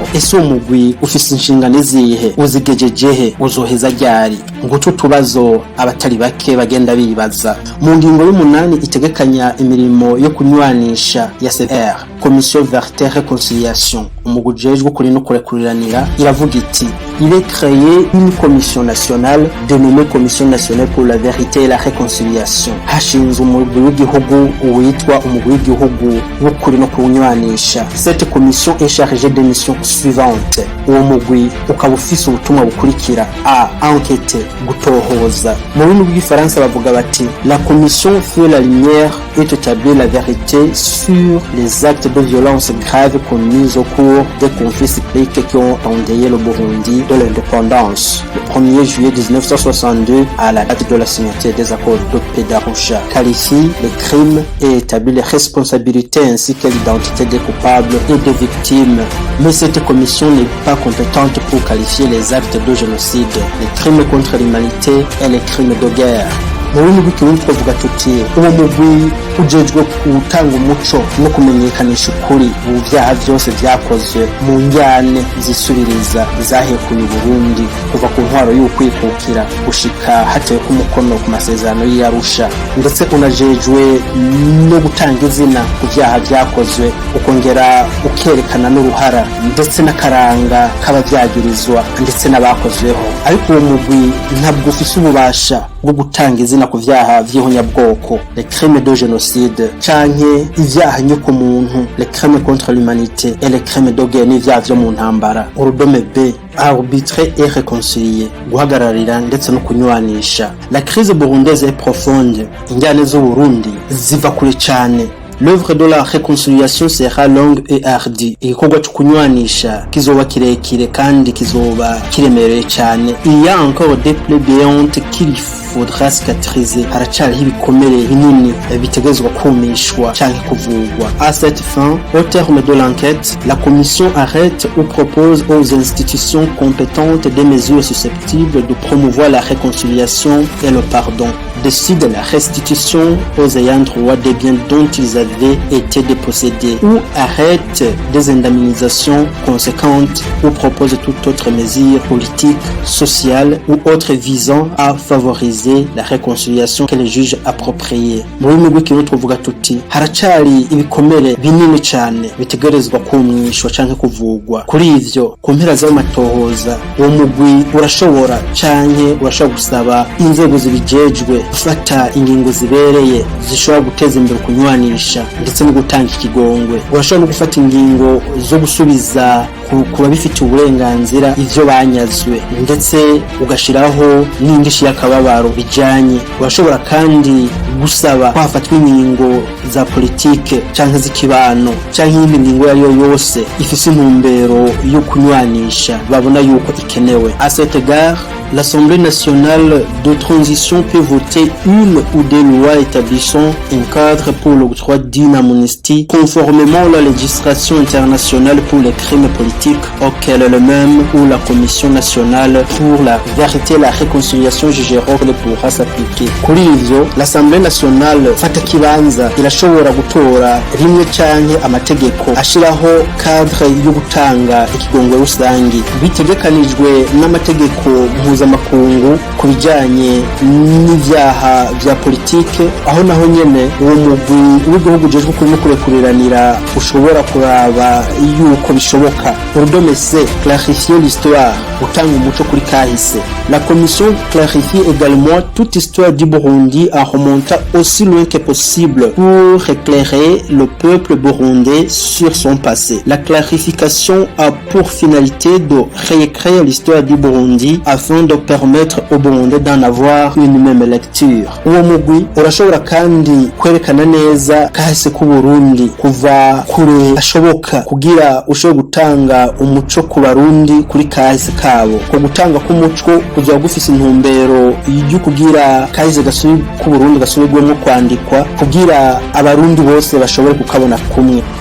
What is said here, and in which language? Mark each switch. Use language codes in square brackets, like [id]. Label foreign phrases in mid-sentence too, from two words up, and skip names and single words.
[rn] Ese umugwi ufise inshingano zihe? Uzigejejehe? Uzoheza ryari? Ngutu tubazo abatari bake bagenda bibaza. Mu ngingo y'umunani itegekanya imirimo yo kunywanisha ya CVR, [fr] Commission Vérité et Réconciliation, [rn] umugwi ujejwe kuri no kurekuriranira, iravuga iti: [fr] il est créé une commission nationale dénommée Commission nationale pour la vérité et la réconciliation. [rn] Hashinzwe umugwi w'igihugu witwa umugwi w'igihugu wo kuri no kunywanisha. [fr] Cette commission est chargée des missions suivantes. [rn] Uwo mugwi ukaba ufise ubutumwa bukurikira: a. enquêter, gutohoza. Mu rurimi rw'igifaransa bavuga bati: [fr] la commission fait la lumière et établit la vérité sur les actes de violence graves commis au cours des conflits cycliques qui ont endeuillé le Burundi de l'indépendance le 1er juillet 1962 à la date de la signature des accords de paix d'Arusha, qualifie les crimes et établit les responsabilités ainsi que l'identité des coupables et des victimes. Mais cette commission n'est pas compétente pour qualifier les actes de génocide, les crimes contre l'humanité et les crimes de guerre. [rn] mu rurimi rw'ikirundi twavuga tuti uwo mugwi ujejwe gutanga umuco no kumenyekanisha ukuri mu vyaha vyose vyakozwe mu njyane zisubiriza zahekuye Burundi kuva ku ntwaro y'ukwikukira gushika hatewe ku mukono ku masezerano y'Arusha, ndetse unajejwe no gutanga izina ku vyaha vyakozwe ukongera ukerekana n'uruhara ndetse n'akaranga k'abavyagirizwa ndetse n'abakozweho. Ariko uwo mugwi ntabwo ufise ububasha bwo gutanga izina ku vyaha vy'ihonyabwoko, [fr] les crimes de génocide, [rn] canke ivyaha nyoko muntu, [fr] les crimes contre l'humanité et les crimes de guerre, [rn] n'ivyaha vyo mu ntambara. [fr] Urudome B, arbitrer et réconcilier, [rn] guhagararira ndetse no kunywanisha. [fr] La crise burundaise est profonde, [rn] injyane z'Uburundi ziva kure cane. [fr] L'œuvre de la réconciliation sera longue et hardie. [rn] Igikorwa cyo kunywanisha kizoba kirekire kandi kizoba kiremereye cyane. [fr] Il y a encore des plaies béantes qu'il faudra cicatriser. [rn] Haracariho ibikomere binini bitegezwa kumishwa canke kuvugwa. [fr] À cette fin, au terme de l'enquête, la commission arrête ou propose aux institutions compétentes des mesures susceptibles de promouvoir la réconciliation et le pardon. Décide la restitution aux ayants droit des biens dont ils avaient été dépossédés ou arrête des indemnisations conséquentes ou propose toute autre mesure politique, sociale ou autre visant à favoriser la réconciliation que les juges appropriés. [rn] Muri mugwi kintu tuvuga tuti haracari ibikomere binini cyane bitegerezwa kumwishwa canke kuvugwa. Kuri ivyo ku mpera z'amatohoza uwo mugwi urashobora canke urashobora gusaba inzego zibijejwe gufata ingingo zibereye zishobora guteza imbere kunywanisha ndetse no gutanga ikigongwe. Urashobora no gufata ingingo zo gusubiza kuba bifite uburenganzira ivyo banyazwe ndetse ugashiraho n'indishi y'akababaro bijanye. Urashobora kandi gusaba kwafatwa ingingo za politike canke z'ikibano canke iyindi ngingo yariyo yose ifise intumbero yo kunywanisha babona yuko ikenewe. [fr] À cet égard, l'Assemblée nationale de transition peut voter une ou des lois établissant un cadre pour l'octroi d'une amnistie conformément à la législation internationale pour les crimes politiques auquel le même ou la Commission nationale pour la vérité et la réconciliation jugera qu'elle pourra s'appliquer. [rn] Kuri ivyo, [fr] l'Assemblée nationale [rn] fata kibanza irashobora gutora rimwe canke amategeko ashiraho cadre yo gutanga ikigongwe rusangi bitegekanijwe n'amategeko mpuzamakungu ku bijanye n'ivyaha vya politike, aho naho nyene uwo mugwi w'igihugu ujejwe kuri no kurekuriranira ushobora kuraba yuko bishoboka. [fr] Urudome C, clarifier l'histoire, [rn] gutanga umuco kuri kahise. [fr] La commission clarifie également toute histoire du Burundi en remontant aussi loin que possible pour éclairer le peuple burundais sur son passé. La clarification a pour finalité de réécrire l'histoire du Burundi afin de permettre au Burundais d'en avoir une même lecture. [rn] Uwo mugwi urashobora kandi kwerekana neza kahise ku Burundi kuva kure ashoboka kugira ushobora gutanga umuco ku Barundi kuri kahise kabo. Ko gutanga k'umuco kuzoba gufise intumbero yo kugira kahise ku Burundi gasubirwemo kwandikwa kugira abarundi bose bashobore kukabona kumwe.